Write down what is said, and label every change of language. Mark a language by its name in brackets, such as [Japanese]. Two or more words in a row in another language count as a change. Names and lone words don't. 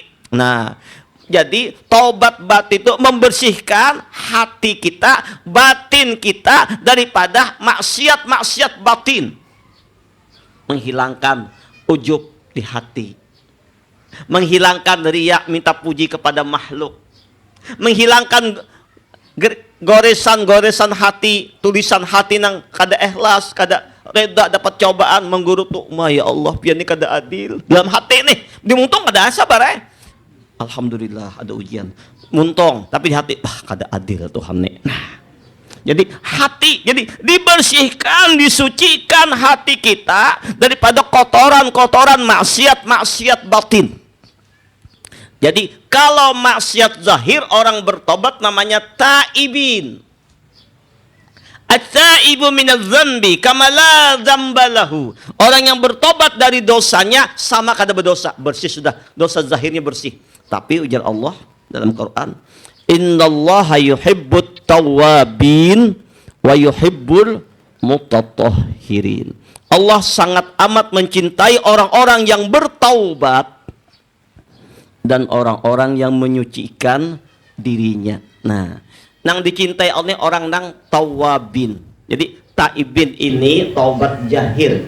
[Indonesian] Nah, jadi taubat batin itu membersihkan hati kita, batin kita daripada maksiat-maksiat batin. Menghilangkan ujub di hati. Menghilangkan riya, minta puji kepada makhluk. Menghilangkan goresan-goresan hati, tulisan hati [Banjar] nang kada ikhlas, kada reda, [Indonesian] dapat cobaan, menggerutu. [Banjar] Ya Allah, pian ini kada adil. Dalam hati nih, dimuntung kada sabar Alhamdulillah ada ujian, muntong, tapi di hati, kada adil Tuhan nih. [Indonesian] Nah, jadi hati, jadi dibersihkan, disucikan hati kita daripada kotoran-kotoran maksiat-maksiat batin. Jadi kalau maksiat zahir orang bertobat namanya taibin. [Arabic] التائب من الذنب كمن لا ذنب له. [Indonesian] Orang yang bertobat dari dosanya sama kada berdosa, bersih sudah. Dosa zahirnya bersih. Tapi ujar Allah dalam Quran, [Arabic] إن الله يحب التوابين ويحب المتطهرين. [Indonesian] Allah sangat amat mencintai orang-orang yang bertaubat dan orang-orang yang menyucikan dirinya. [Banjar] Nah, nang dicintai oleh orang nang tawabin. [Indonesian] Jadi taibin ini taubat jahir.